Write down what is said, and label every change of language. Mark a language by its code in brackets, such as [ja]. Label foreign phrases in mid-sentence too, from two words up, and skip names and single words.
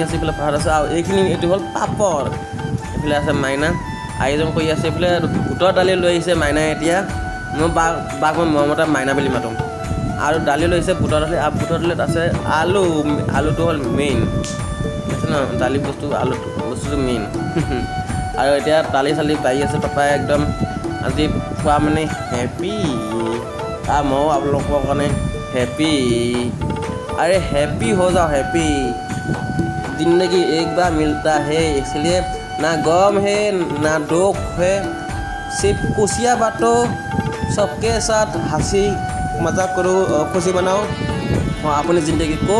[as] আছে এইফালে ভাত আছে আৰু এইটো হ'ল পাপৰ এইফালে আছে মাইনা আয়োজন কৰি আছে এইফালে বুটৰ দালি লৈ আহিছে মাইনাই এতিয়া মই বাক মই মৰমতে মাইনা বুলি মাতোঁ আৰু দালি লৈছে বুটৰ দালি আৰু বুটৰ দালিত আছে আলুটো হ'ল মেইন আছে ন দালি বস্তুটো মেইন আৰু এতিয়া দালি চালি পাৰি আছে পাপাই একদম আজি খোৱা মানে হেপী আৰু ময়ো আপোনালোকৰ কাৰণে হেপী [hi] अरे हैप्पी हो जाओ हैप्पी जिंदगी एक बार मिलता है इसलिए ना गम है ना दुख है सिर्फ खुशियाँ बांटो सबके साथ हंसी मजाक करो खुशी मनाओ और अपनी ज़िंदगी को